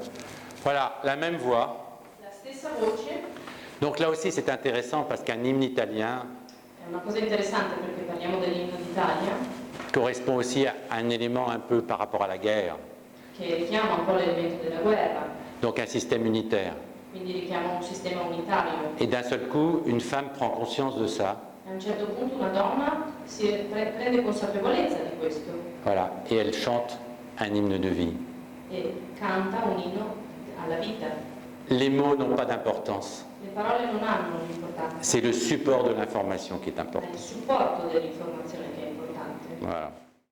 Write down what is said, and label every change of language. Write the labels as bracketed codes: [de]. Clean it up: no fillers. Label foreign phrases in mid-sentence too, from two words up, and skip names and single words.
[fr] Voilà, la même voix. [it] La stessa voce [fr] Donc là aussi c'est intéressant parce qu'un hymne italien [it] è una cosa interessante perché parliamo dell'inno d'Italia, [fr] correspond aussi à un élément un peu par rapport à la guerre, [it] che richiama un po' l'elemento della guerra, [fr] donc un système unitaire. [it] quindi richiama un sistema unitario. [fr] Et d'un seul coup, une femme prend conscience de ça, [it] A un certo punto una donna prende consapevolezza di questo [fr] voilà, et elle chante un hymne de vie. [it] e canta un inno alla vita. [fr] Les mots n'ont pas d'importance, [it] Le parole non hanno un'importanza, [fr] c'est le support de l'information qui est [it] è [fr] important. [it] il supporto dell'informazione che è importante. [fr] Voilà.